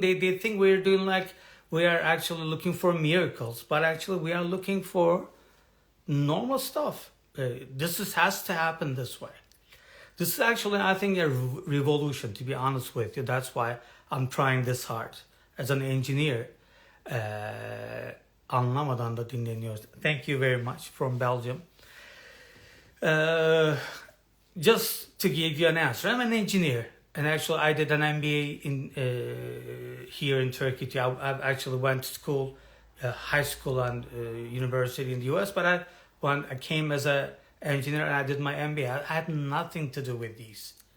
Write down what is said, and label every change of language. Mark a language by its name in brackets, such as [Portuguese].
[English] They think we're doing like we are actually looking for miracles, but actually we are looking for normal stuff. This has to happen this way. This is actually, I think, a revolution, to be honest with you. That's why I'm trying this hard. As an engineer, [Turkish] anlamadan da dinleniyoruz. [English] Thank you very much from Belgium. Just to give you an answer, I'm an engineer. And actually, I did an MBA here in Turkey too. I actually went to school, high school and university in the US, but when I came as an engineer and I did my MBA, I had nothing to do with these.